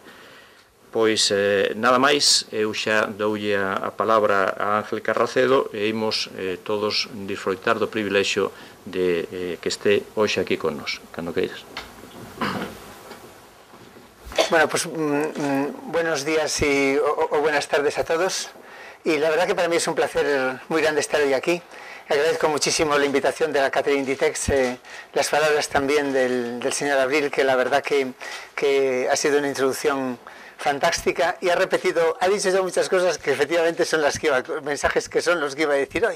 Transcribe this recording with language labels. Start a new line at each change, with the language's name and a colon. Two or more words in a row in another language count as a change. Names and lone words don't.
Galician: Pois nada máis, eu xa doulle a palabra a Ángel Carracedo e imos todos disfrutar do privilexio de que este hoxe aquí con nos, cando queiras.
Spanish: Bueno, pues buenos días o buenas tardes a todos, y la verdad que para mí es un placer muy grande estar hoy aquí. Agradezco muchísimo la invitación de la Catherine Ditex, las palabras también del señor Abril, que la verdad que ha sido una introducción fantástica, y ha dicho ya muchas cosas que efectivamente son mensajes que son los que iba a decir hoy.